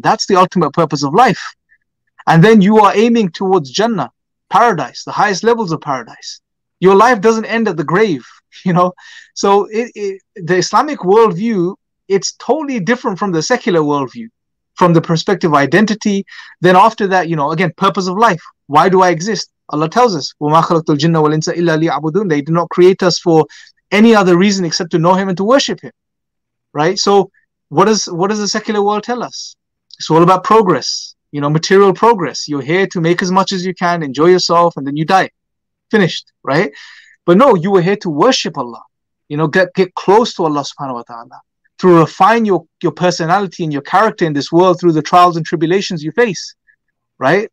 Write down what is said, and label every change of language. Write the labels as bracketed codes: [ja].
[en] That's the ultimate purpose of life. And then you are aiming towards Jannah, paradise, the highest levels of paradise. Your life doesn't end at the grave, you know. So the Islamic worldview, it's totally different from the secular worldview, from the perspective of identity. Then after that, you know, again, purpose of life. Why do I exist? Allah tells us, [ar] وَمَا خَلَقْتُ الْجِنَّ وَالْإِنسَ إِلَّا لِيَعْبُدُونَ. [en] They did not create us for any other reason except to know Him and to worship Him, right? So what does the secular world tell us? It's all about progress, you know, material progress. You're here to make as much as you can, enjoy yourself, and then you die. Finished, right? But no, you were here to worship Allah, you know, get close to Allah subhanahu wa ta'ala, to refine your personality and your character in this world through the trials and tribulations you face, right?